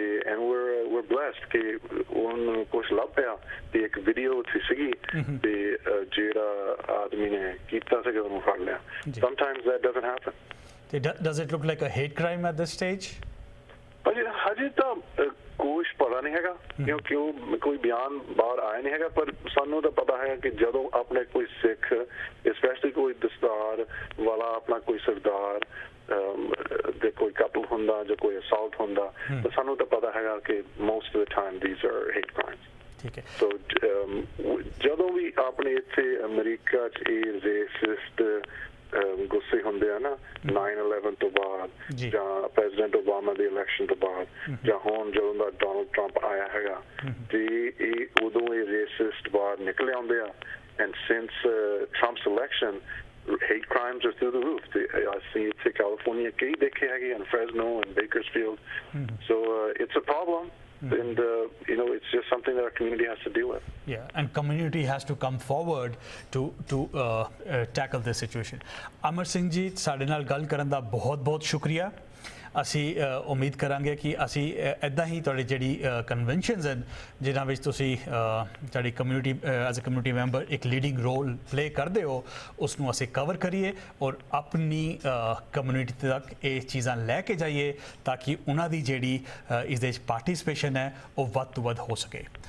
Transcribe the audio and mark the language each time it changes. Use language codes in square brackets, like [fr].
[en] And we're blessed [pa] ਕਿ ਉਹਨੂੰ ਕੁਛ ਲੱਭ ਪਿਆ ਤੇ ਇੱਕ ਵੀਡੀਓ ਉੱਥੇ ਸੀਗੀ ਤੇ ਜਿਹੜਾ ਆਦਮੀ ਨੇ ਕੀਤਾ ਸੀਗਾ ਉਹਨੂੰ ਫੜ ਲਿਆ। [en] Sometimes that doesn't happen. Does it look like a hate crime at this stage? [pa] ਹਜੇ ਤਾਂ ਕੁਛ ਪਤਾ ਨਹੀਂ ਹੈਗਾ ਕਿਉਂਕਿ ਉਹ ਕੋਈ ਬਿਆਨ ਬਾਹਰ ਆਇਆ ਨਹੀਂ ਹੈਗਾ, ਪਰ ਸਾਨੂੰ ਤਾਂ ਪਤਾ ਹੈ ਕਿ ਜਦੋਂ ਆਪਣੇ ਕੋਈ ਸਿੱਖ, ਸਪੈਸ਼ਲੀ ਕੋਈ ਦਸਤਾਰ ਵਾਲਾ ਆਪਣਾ ਕੋਈ ਸਰਦਾਰ ਦੇ ਕੋਈ ਕਤਲ ਹੁੰਦਾ ਜਾਂ ਕੋਈ ਅਸਾਲਟ ਹੁੰਦਾ ਤਾਂ ਸਾਨੂੰ ਤਾਂ ਪਤਾ ਹੈਗਾ ਕਿ [en] most of the time these are hate crimes. [pa] ਠੀਕ ਹੈ। ਸੋ ਜਦੋਂ ਵੀ ਆਪਣੇ ਇੱਥੇ ਅਮਰੀਕਾ 'ਚ ਇਹ ਰੇਸਿਸਟ ਗੁੱਸੇ ਹੁੰਦੇ ਆ ਨਾ 9/11 ਤੋਂ ਬਾਅਦ ਜਾਂ ਪ੍ਰੈਜ਼ੀਡੈਂਟ ਓਬਾਮਾ ਦੇ ਇਲੈਕਸ਼ਨ ਤੋਂ ਬਾਅਦ ਜਾਂ ਹੁਣ ਜਦੋਂ ਦਾ ਡੋਨਲਡ ਟਰੰਪ ਆਇਆ ਹੈਗਾ ਤੇ ਇਹ ਉਦੋਂ ਇਹ ਰੇਸਿਸਟ ਬਾਹਰ ਨਿਕਲੇ ਆਉਂਦੇ ਆ, [en] and since Trump's election hate crimes are through the roof. I see it's in California, [pa] key dekhe hai [en] in Fresno and Bakersfield. So it's a problem. And it's just something that our community has to deal with. Yeah, and community has to come forward to tackle this situation. [pa] Amar Singh ji, ਸਾਡੇ ਨਾਲ ਗੱਲ ਕਰਨ ਦਾ ਬਹੁਤ ਸ਼ੁਕਰੀਆ। ਅਸੀਂ ਉਮੀਦ ਕਰਾਂਗੇ ਕਿ ਅਸੀਂ ਇੱਦਾਂ ਹੀ ਤੁਹਾਡੀ ਜਿਹੜੀ ਕਨਵੈਨਸ਼ਨਸ ਹਨ ਜਿਨ੍ਹਾਂ ਵਿੱਚ ਤੁਸੀਂ ਤੁਹਾਡੀ community as a community member ਇੱਕ ਲੀਡਿੰਗ ਰੋਲ ਪਲੇ ਕਰਦੇ ਹੋ, ਉਸ ਨੂੰ ਅਸੀਂ ਕਵਰ ਕਰੀਏ ਔਰ ਆਪਣੀ ਕਮਿਊਨਿਟੀ ਤੱਕ ਇਹ ਚੀਜ਼ਾਂ ਲੈ ਕੇ ਜਾਈਏ ਤਾਂ ਕਿ ਉਹਨਾਂ ਦੀ ਜਿਹੜੀ ਇਸ ਦੇ ਵਿੱਚ ਪਾਰਟਿਸਿਪੇਸ਼ਨ ਹੈ ਉਹ ਵੱਧ ਤੋਂ ਵੱਧ ਹੋ ਸਕੇ।